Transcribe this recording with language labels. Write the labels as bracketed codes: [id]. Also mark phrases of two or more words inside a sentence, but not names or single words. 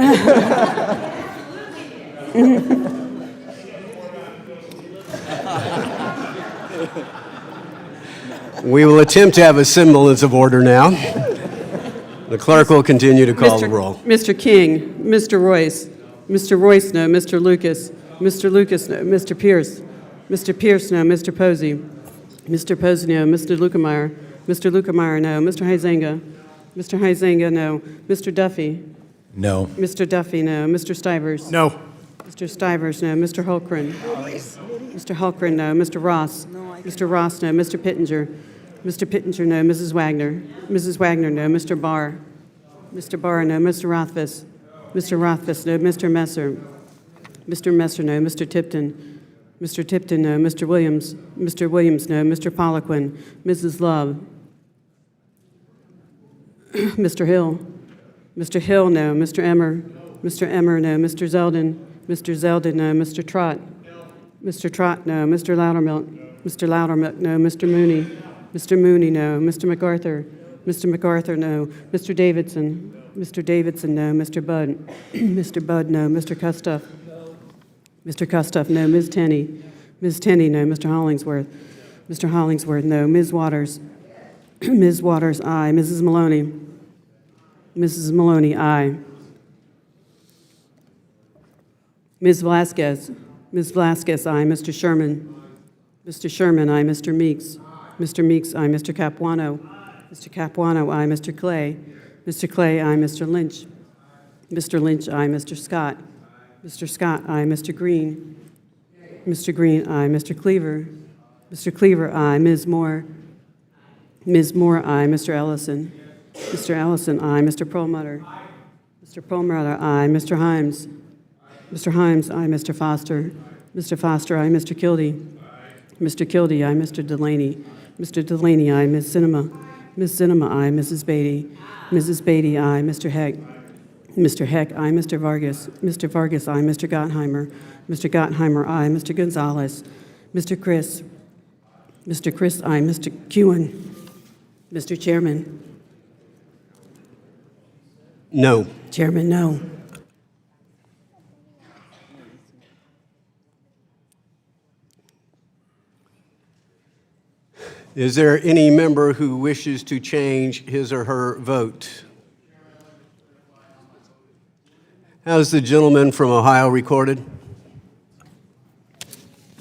[en] We will attempt to have a semblance of order now. The clerk will continue to call the roll. Mr. King? Mr. Royce? Mr. Royce, no. Mr. Lucas? Mr. Lucas, no. Mr. Pierce? Mr. Pierce, no. Mr. Posey? Mr. Posey, no. Mr. Lukemeyer? Mr. Lukemeyer, no. Mr. Huizenga? Mr. Huizenga, no. Mr. Duffy? No. Mr. Duffy, no. Mr. Stivers? No. Mr. Stivers, no. Mr. Hulkren? Mr. Hulkren, no. Mr. Ross? Mr. Ross, no. Mr. Pittenger? Mr. Pittenger, no. Mrs. Wagner? Mrs. Wagner, no. Mr. Barr? Mr. Barr, no. Mr. Rothfuss? Mr. Rothfuss, no. Mr. Messer? Mr. Messer, no. Mr. Tipton? Mr. Tipton, no. Mr. Williams? Mr. Williams, no. Mr. Poliquin? Mrs. Love? Mr. Hill? Mr. Hill, no. Mr. Emmer? Mr. Emmer, no. Mr. Zeldin? Mr. Zeldin, no. Mr. Trott? Mr. Trott, no. Mr. Loudermilk? Mr. Loudermilk, no. Mr. Mooney? Mr. Mooney, no. Mr. MacArthur? Mr. MacArthur, no. Mr. Davidson? Mr. Davidson, no. Mr. Budd? Mr. Budd, no. Mr. Kustoff? Mr. Kustoff, no. Ms. Tenney? Ms. Tenney, no. Mr. Hollingsworth? Mr. Hollingsworth, no. Ms. Waters? Ms. Waters, aye. Mrs. Maloney? Mrs. Maloney, aye. Ms. Vasquez? Ms. Vasquez, aye. Mr. Sherman? Mr. Sherman, aye. Mr. Meeks? Mr. Meeks, aye. Mr. Capuano? Mr. Capuano, aye. Mr. Clay? Mr. Clay, aye. Mr. Lynch? Mr. Lynch, aye. Mr. Scott? Mr. Scott, aye. Mr. Green? Mr. Green, aye. Mr. Cleaver? Mr. Cleaver, aye. Ms. Moore? Ms. Moore, aye. Mr. Ellison? Mr. Ellison, aye. Mr. Perlmutter? Mr. Perlmutter, aye. Mr. Himes? Mr. Himes, aye. Mr. Foster? Mr. Foster, aye. Mr. Kildee? Mr. Kildee, aye. Mr. Delaney? Mr. Delaney, aye. Ms. Cinema? Ms. Cinema, aye. Mrs. Beatty? Mrs. Beatty, aye. Mr. Heck? Mr. Heck, aye. Mr. Vargas? Mr. Vargas, aye. Mr. Gottheimer? Mr. Gottheimer, aye. Mr. Gonzalez? Mr. Chris? Mr. Chris, aye. Mr. Kewen? Mr. Chairman? No. Chairman, no. Is there any member who wishes to change his or her vote? How's the gentleman from Ohio recorded?